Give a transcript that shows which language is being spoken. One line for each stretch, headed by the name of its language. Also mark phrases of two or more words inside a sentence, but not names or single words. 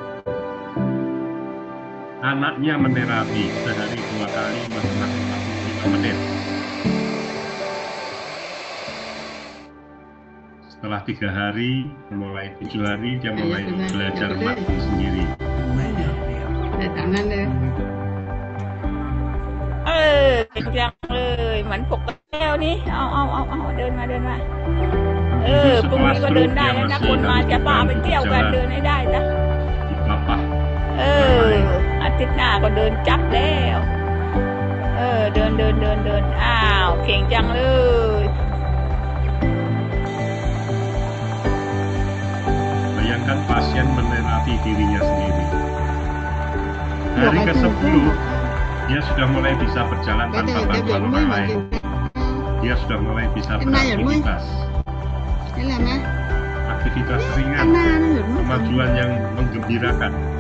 Indonesian: Anaknya menerapi sehari 2 kali masing-masing 45 menit. Setelah 3 hari, mulai 7 hari, dia mulai belajar makan sendiri. Tangan deh.
Thai: ยังเลยเหมือนปกติแล้วนี่เอาเดินมาพรุ่งนี้ก็เดินได้แล้วนะคนมาจะพาไปเที่ยวกันเดินให้ได้นะ Papa. อาทิตย์หน้าก็เดินจับแล้วเดินอ้าวเก่งจังเลย
Indonesian: bahkan pasien menerapi dirinya sendiri. Hari ke-10, dia sudah mulai bisa berjalan tanpa bantuan orang lain. Dia sudah mulai bisa beraktivitas. Aktivitas ringan, kemajuan yang menggembirakan.